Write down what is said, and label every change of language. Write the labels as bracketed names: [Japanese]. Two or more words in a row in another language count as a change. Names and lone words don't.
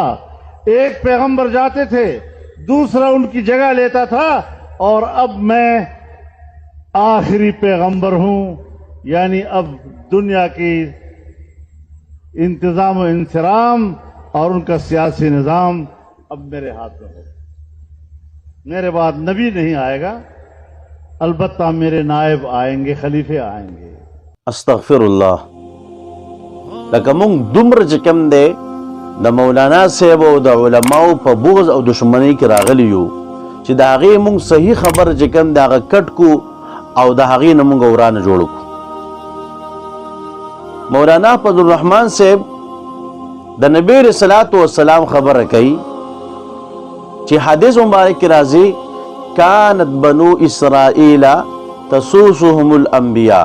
[Urdu] ایک پیغمبر جاتے تھے دوسرا ان کی جگہ لیتا تھا اور اب میں آخری پیغمبر ہوں، یعنی اب دنیا کی انتظام و انصرام اور ان کا سیاسی نظام اب میرے ہاتھ میں ہوگا. میرے بعد نبی نہیں آئے گا، البتہ میرے نائب آئیں گے، خلیفے آئیں گے. [Arabic] استغفر اللہ. [Pashto] لکه مونږ دومره چې کم دی د مولانا صاحب او د علماو په بغض او دشمنۍ کې راغلی یو چې د هغې مونږ صحیح خبره چې کم دی هغه کټ کو او د هغې نه مونږ ورانه جوړ کړو. مولانا فضل الرحمن صاحب د نبی [Arabic] علیہ الصلوۃ والسلام [Pashto] خبره کوي چې حدیث مبارک کې راځي [Arabic] کانت بنو اسرائیل تسوسهم الانبیاء.